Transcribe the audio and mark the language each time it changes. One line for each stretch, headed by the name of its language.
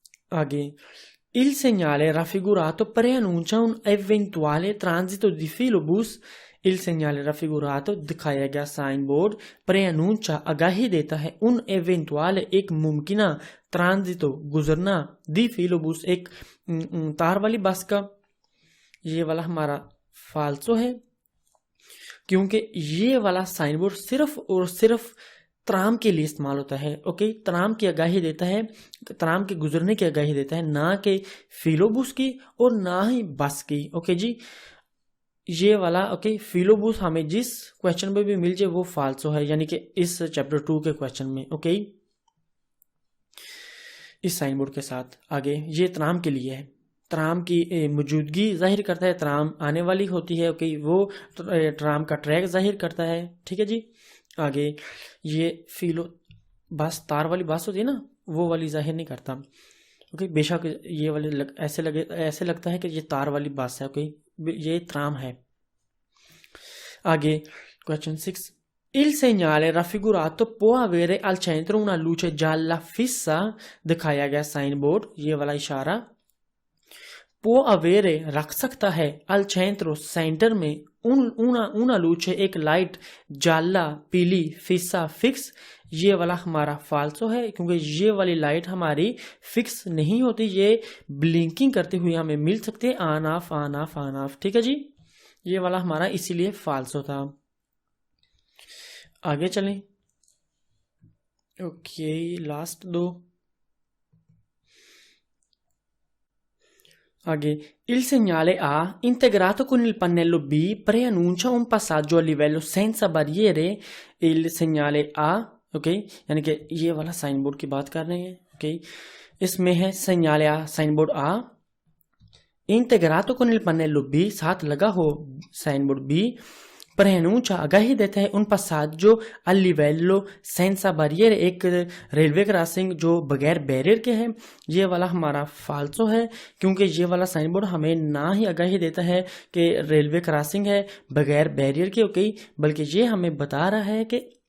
Italian: आगे, il segnale raffigurato preannuncia un eventuale transito di filobus। il segnale raffigurato
Hindi: दिखाया गया sign board preannuncia आगाही देता है, उन eventuale एक मुमकिना, ट्रांजितो गुजरना, दी फिलोबूस एक तार वाली बस का, ये वाला हमारा फाल्सो है, क्योंकि ये वाला साइन बोर्ड सिर्फ और सिर्फ त्राम के लिए इस्तेमाल होता है, ओके, त्राम की आगाही देता है, त्राम के गुजरने की आगाही देता है, ना कि फिलोबूस की और ना ही बस की, ओके जी। ये वाला, ओके, फिलोबूस हमें जिस क्वेश्चन में भी मिल जाए वो फाल्सो है, यानी कि इस चैप्टर 2 के क्वेश्चन में, ओके, इस साइन बोर्ड के साथ। आगे, ये त्राम के लिए है, त्राम की मौजूदगी जाहिर करता है, त्राम आने वाली होती है, ओके, वो त्राम का ट्रैक जाहिर करता है, ठीक है जी। आगे, ये फिलो बस तार वाली बस होती है ना, वो वाली जाहिर नहीं करता, ओके, बेशक ये वाले ऐसे लगता है कि ये तार वाली बस है, ओके, ये त्राम है।
Italian: आगे, क्वेश्चन 6, il segnale raffigurato può avere al centro una luce gialla fissa।
Hindi: दिखाया गया साइन बोर्ड, ये वाला इशारा,
Italian: può avere
Hindi: रख सकता है,
Italian: al centro
Hindi: सेंटर में,
Italian: una luce
Hindi: एक लाइट, जाला पीली, फिसा फिक्स, ये वाला हमारा फाल्सो है, क्योंकि ये वाली लाइट हमारी फिक्स नहीं होती, ये ब्लिंकिंग करते हुए हमें मिल सकते हैं, on off on off on off, ठीक है जी, ये वाला हमारा इसीलिए फाल्सो था। आगे चलें, ओके, लास्ट दो।
Italian: आगे, il segnale A integrato con il pannello B preannuncia un passaggio a livello senza barriere। il segnale A,
Hindi: okay, यानी कि ये वाला साइन बोर्ड की बात कर रहे हैं, ओके, इसमें है
Italian: segnale A
Hindi: sign board A,
Italian: integrato con il pannello B
Hindi: साथ लगा हो साइन बोर्ड B, preannuncia आगाही देता है, उन
Italian: passaggio a livello senza barriere
Hindi: एक रेलवे क्रॉसिंग जो बगैर बैरियर के है, ये वाला हमारा फाल्सो है, क्योंकि ये वाला साइन बोर्ड हमें ना ही आगाही देता है कि रेलवे क्रॉसिंग है बगैर बैरियर के, ओके, बल्कि ये हमें बता रहा है कि